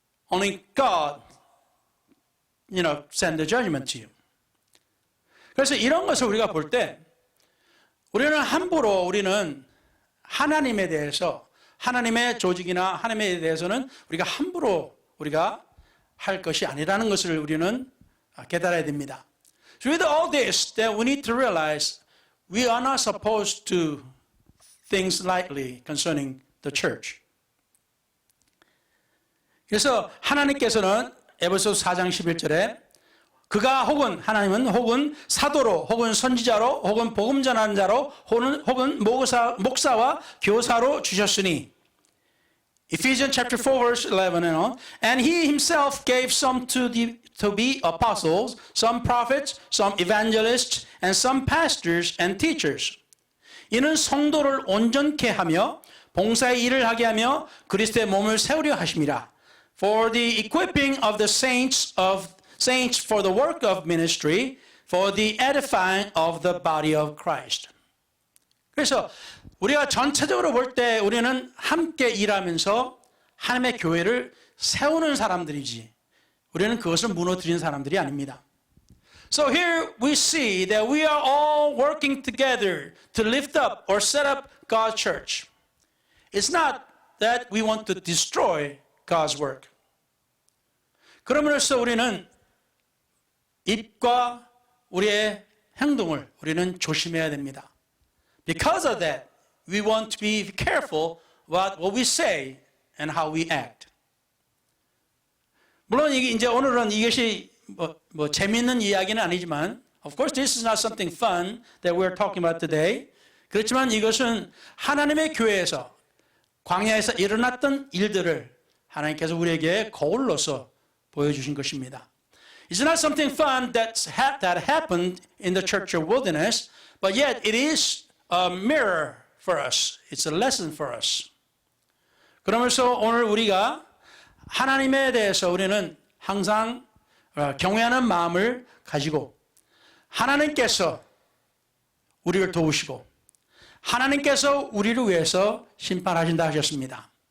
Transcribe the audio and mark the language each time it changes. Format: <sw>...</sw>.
<en>Only God, send the judgment to you.</en> <ko>그래서 이런 것을 우리가 볼 때, 우리는 함부로 하나님에 대해서, 하나님의 조직이나 하나님에 대해서는 우리가 함부로 할 것이 아니라는 것을 우리는 깨달아야 됩니다.</ko> <en>So with all this, that we need to realize we are not supposed to things lightly concerning the church.</en> <ko>그래서 하나님께서는 에베소서 4장 11절에 하나님은 혹은 사도로, 혹은 선지자로, 혹은 복음 전하는 자로, 혹은 목사와 교사로 주셨으니,</ko> <en>Ephesians chapter 4 verse 11 and on, and he himself gave some to be apostles, some prophets, some evangelists, and some pastors and teachers.</en> <ko>이는 성도를 온전케 하며 봉사의 일을 하게 하며 그리스도의 몸을 세우려 하심이라.</ko> <en>For the equipping of the saints for the work of ministry, for the edifying of the body of Christ.</en> <ko>그래서 우리가 전체적으로 볼 때 우리는 함께 일하면서 하나님의 교회를 세우는 사람들이지, 우리는 그것을 무너뜨리는 사람들이 아닙니다.</ko> <en>So here we see that we are all working together to lift up or set up God's church. It's not that we want to destroy God's work.</en> <ko>그럼으로써 우리는 입과 우리의 행동을 우리는 조심해야 됩니다.</ko> <en>Because of that, we want to be careful about what we say and how we act.</en> <ko>물론 이제 오늘은 이것이 뭐 재미있는 이야기는 아니지만,</ko> <en>of course this is not something fun that we're talking about today.</en> <ko>그렇지만 이것은 하나님의 교회에서 광야에서 일어났던 일들을 하나님께서 우리에게 거울로서 보여주신 것입니다.</ko> <en>It's not something fun that happened in the church of wilderness, but yet it is a mirror for us. It's a lesson for us.</en> <ko>그러면서 오늘 우리가 하나님에 대해서 우리는 항상 경외하는 마음을 가지고 하나님께서 우리를 도우시고 하나님께서 우리를 위해서 심판하신다 하셨습니다.</ko>